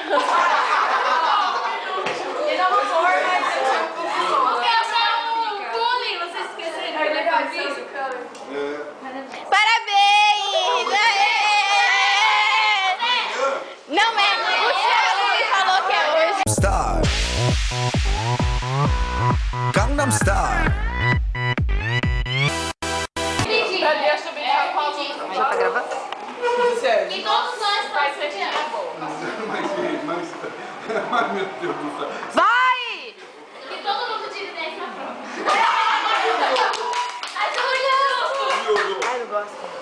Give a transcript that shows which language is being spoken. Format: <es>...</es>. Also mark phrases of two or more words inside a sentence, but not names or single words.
<pt>Ele é uma flor, mas eu sou o bullying, vocês esqueceram. É legal isso. Parabéns! Aê! Não é, o Thiago falou que é hoje.</pt> <ko>스타일 강남 스타일</ko> <pt>Já tá gravando? E todos nós vai ser Mas meu Deus do céu. Vai! Que todo mundo tire 10 na prova. Ai, Júlio! Ai, eu gosto.</pt>